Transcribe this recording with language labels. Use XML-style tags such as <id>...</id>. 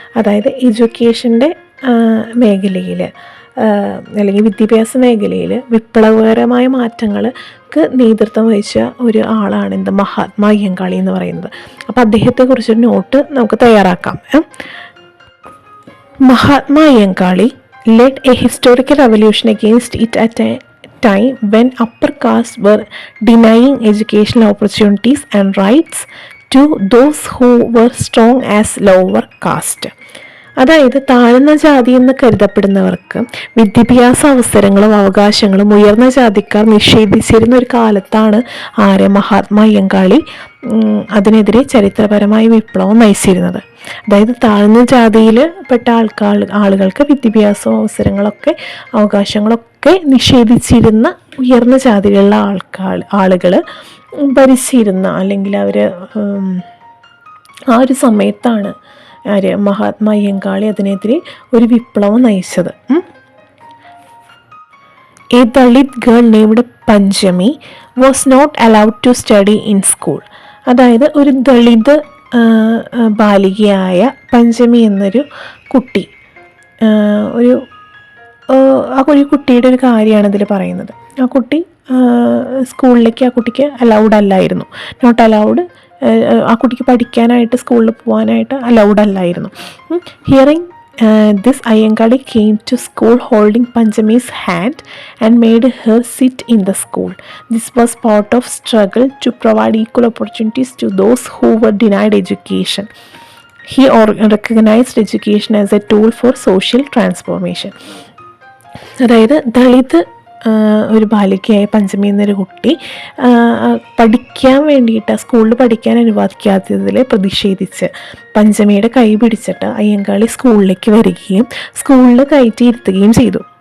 <ml>അതായത് എഡ്യൂക്കേഷൻ്റെ മേഖലയിൽ അല്ലെങ്കിൽ വിദ്യാഭ്യാസ മേഖലയിൽ വിപ്ലവകരമായ മാറ്റങ്ങൾക്ക് നേതൃത്വം വഹിച്ച ഒരു ആളാണ് എന്ത് മഹാത്മാ അയ്യങ്കാളി എന്ന് പറയുന്നത്. അപ്പോൾ അദ്ദേഹത്തെക്കുറിച്ചൊരു നോട്ട് നമുക്ക് തയ്യാറാക്കാം.</ml> <en>Mahatma Ayyankali led a historical revolution against it at a time when upper castes were denying educational opportunities and rights to those who were strong as lower caste.</en> <ml>അതായത് താഴ്ന്ന ജാതി എന്ന് കരുതപ്പെടുന്നവർക്ക് വിദ്യാഭ്യാസ അവസരങ്ങളും അവകാശങ്ങളും ഉയർന്ന ജാതിക്കാർ നിഷേധിച്ചിരുന്ന ഒരു കാലത്താണ് മഹാത്മാ അയ്യങ്കാളി അതിനെതിരെ ചരിത്രപരമായ വിപ്ലവം നയിച്ചിരുന്നത്. അതായത് താഴ്ന്ന ജാതിയിൽ പെട്ട ആളുകൾക്ക് വിദ്യാഭ്യാസ അവസരങ്ങളൊക്കെ അവകാശങ്ങളൊക്കെ നിഷേധിച്ചിരുന്ന ഉയർന്ന ജാതിയിലുള്ള ആളുകൾ ഭരിച്ചിരുന്ന, അല്ലെങ്കിൽ അവർ ആ ഒരു സമയത്താണ് മഹാത്മാ അയ്യങ്കാളി അതിനെതിരെ ഒരു വിപ്ലവം നയിച്ചത്.</ml> <en>A Dalit girl named Panchami was not allowed to study in school.</en> <ml>അതായത് ഒരു ദളിത് ബാലികയായ പഞ്ചമി എന്നൊരു കുട്ടി, ഒരു കുട്ടിയുടെ ഒരു കാര്യമാണ് ഇതിൽ പറയുന്നത്. ആ കുട്ടി സ്കൂളിലേക്ക് ആ കുട്ടിക്ക് അലൗഡ് അല്ലായിരുന്നു,</ml> <en>Not allowed.</en> <ml>ആ കുട്ടിക്ക് പഠിക്കാനായിട്ട് സ്കൂളിൽ പോകാനായിട്ട് അലൗഡ് അല്ലായിരുന്നു.</ml> <en>Hearing this Ayyangadi came to school holding Panjami's hand and made her sit in the school. This was part of struggle to provide equal opportunities to those who were denied education. He recognized education as a tool for social transformation.</en> <ml>അതായത് ദളിത് ഒരു ബാലികയായ പഞ്ചമി എന്നൊരു കുട്ടി പഠിക്കാൻ വേണ്ടിയിട്ട് സ്കൂളിൽ പഠിക്കാൻ അനുവദിക്കാത്തതിൽ പ്രതിഷേധിച്ച് പഞ്ചമിയുടെ കൈ പിടിച്ചിട്ട് അയ്യങ്കാളി സ്കൂളിലേക്ക് വരികയും സ്കൂളിൽ കയറ്റിയിരുത്തുകയും ചെയ്തു.</ml>